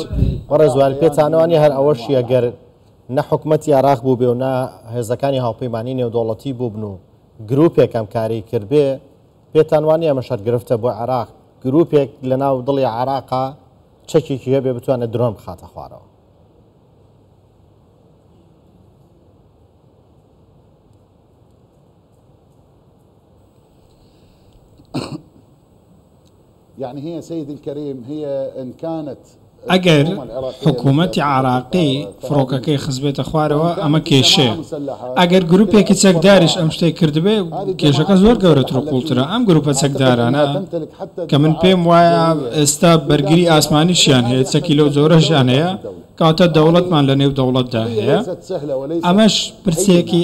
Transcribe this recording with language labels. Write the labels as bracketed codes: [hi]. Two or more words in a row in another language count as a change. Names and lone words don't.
[ckb] ڕێزوان پێتانەوانی هەر ئەوەشی ئەگەر نە حکومەتی عراق بوو بێ و نە هێزەکانی هاوپەیمانی نێودەوڵەتی بوو بن و گرروپێکم کاری کردبێ پێتانوانی ئەمە شەرگرفتە بۆ عراق گرروپێک لە ناو دڵی عراقا چەکێکی هەبێ بتوانێت درۆن بخاتە خوارەوە [ar] يعني هي سيدي الكريم هي إن كانت [ckb] ئەگەر حکوومەتی عراقی فڕۆکەکەی خزبێتە خوارەوە ئەمە کێشەیە ئەگەر گروپێکی چەکداریش ئەم شتێک کردبێ کێشەکە زۆر گەورەتر و قوڵترە ئەم گروپە چەکدارانە کە من پێم وایە ئێستا بەرگری ئاسمانیشیان هەیە چەکی لەو جۆرەشیان هەیە کاتە دەوڵەتمان لە نێو دەوڵەتدا هەیە ئەمەش پرسێکی